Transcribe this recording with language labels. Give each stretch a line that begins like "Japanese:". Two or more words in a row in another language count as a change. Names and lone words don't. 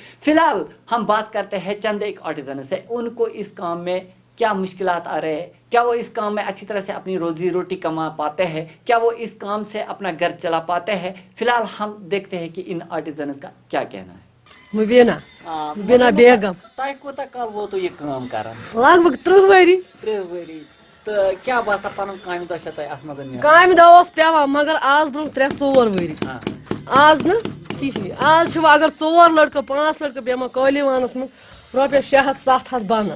Urdu: فی الحال ہم بات کرتے ہیں چند ایک آرٹیزن سے، ان کو اس کام میں کیا مشکلات آ رہے ہیں، کیا وہ اس کام میں اچھی طرح سے اپنی روزی روٹی کما پاتے ہیں، کیا وہ اس کام سے اپنا گھر چلا پاتے ہیں؟ فی الحال ہم دیکھتے ہیں کہ ان آرٹیزنز کا کیا کہنا ہے۔ مبینہ بیگم
Kashmiri: تہ کوتاہ کال ووتو یہ کام کران؟ لگ بھگ 3 ؤری۔ 3 ؤری۔ تو کیا باسان پنن کامہ دۄہ چھا تۄہہِ اتھ منٛز نیران؟ کامہِ دۄہ اوس پیوان، مگر آز برونٛہہ 3-4 ؤری آز نہٕ کِہیٖنۍ۔ آز چھُ وۄنۍ اگر 4 لڑکہٕ 5 لڑکہٕ بیٚہمو قٲلیٖوانس منٛز رۄپیس 600-700 بنان۔